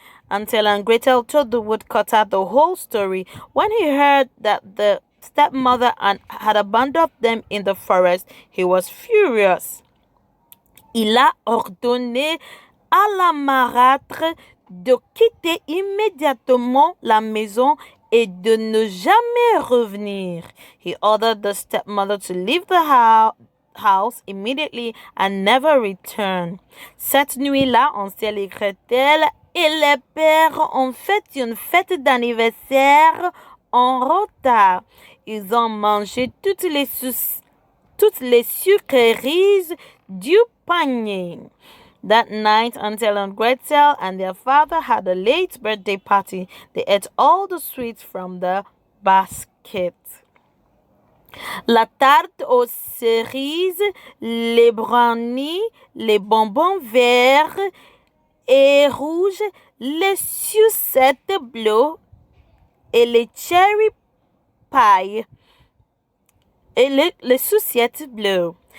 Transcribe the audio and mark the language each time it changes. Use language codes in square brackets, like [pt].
[en] Hansel and Gretel told the woodcutter the whole story. When he heard that the stepmother had abandoned them in the forest, he was furious. [fr] Il a ordonné à la marâtre de quitter immédiatement la maison et de ne jamais revenir. [en] He ordered the stepmother to leave the house immediately and never returned. [fr] Cette nuit-là, Hansel et Gretel et les pères ont fait une fête d'anniversaire en retard. Ils ont mangé toutes les sucreries du panier. [en] That night, Hansel and Gretel and their father had a late birthday party. They ate all the sweets from the basket. [fr] La tarte aux cerises, les brownies, les bonbons verts et rouges, les sucettes bleues et les [en] cherry pie [fr] et les sucettes bleues.